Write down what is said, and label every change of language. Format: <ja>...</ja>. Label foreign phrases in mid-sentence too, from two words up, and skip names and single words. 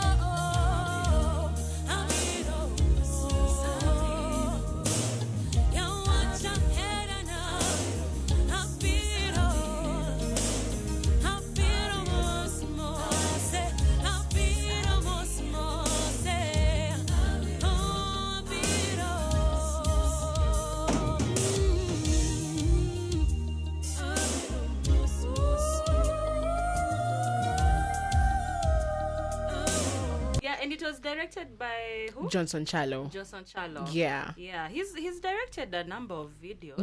<luo>abiro, mos, abiro, ya wacha hera na, abiro, abiro, mos, mos, abiro, mos, mos, oh, abiro.</luo> <en>Yeah, and it was directed by who? Johnson Chalo. Johnson Chalo. Yeah. Yeah, he's directed a number of videos.</en>